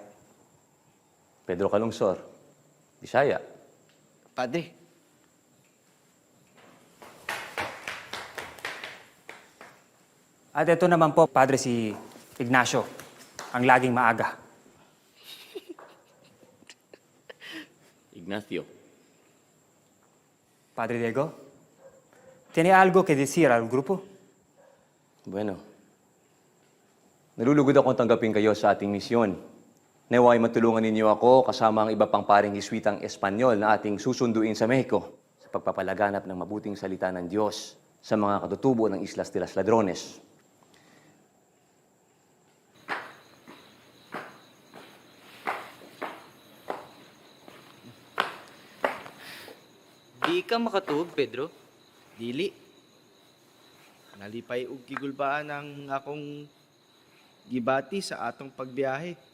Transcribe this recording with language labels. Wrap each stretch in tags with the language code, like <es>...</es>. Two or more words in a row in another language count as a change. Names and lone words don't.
<tl>Pedro Calungsor, Bisaya. Padre, At ito naman po, Padre, si Ignacio, ang laging maaga. Ignacio.</tl> <es>Padre Diego, ¿tiene algo que decir al grupo? Bueno.</es> <tl>Nalulugod akong tanggapin kayo sa ating misyon. Naway matulungan ninyo ako kasama ang iba pang paring Hiswitang Espanyol na ating susunduin sa Mexico sa pagpapalaganap ng mabuting salita ng Diyos sa mga katutubo ng Islas de las Ladrones.</tl> <ceb>Di ka makatuog, Pedro. dili. Nalipay og gigulbaan ang akong gibati sa atong pagbiyahe.</ceb>